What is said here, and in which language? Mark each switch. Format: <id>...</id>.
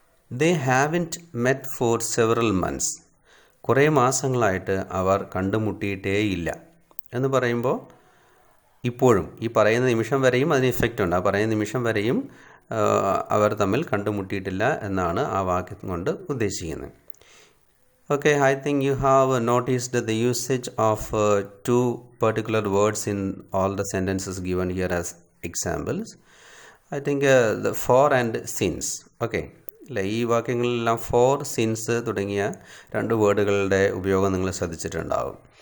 <en>They haven't met for several months.</en> <ml>കുറേ മാസങ്ങളായിട്ട് അവർ കണ്ടുമുട്ടിയിട്ടേയില്ല എന്ന് പറയുമ്പോൾ ഇപ്പോഴും ഈ പറയുന്ന നിമിഷം വരെയും അതിന് ഇഫക്റ്റ് ഉണ്ട്. ആ പറയുന്ന നിമിഷം വരെയും അവർ തമ്മിൽ കണ്ടുമുട്ടിയിട്ടില്ല എന്നാണ് ആ വാക്യം കൊണ്ട് ഉദ്ദേശിക്കുന്നത്.</ml> <en>Okay, I think you have noticed the usage of two particular words in all the sentences given here as examples. I think the for and since. Okay,</en> <ml>അല്ലെ? ഈ വാക്യങ്ങളിലെല്ലാം ഫോർ, സിൻസ് തുടങ്ങിയ 2 വേർഡുകളുടെ ഉപയോഗം നിങ്ങൾ ശ്രദ്ധിച്ചിട്ടുണ്ടാകും.</ml>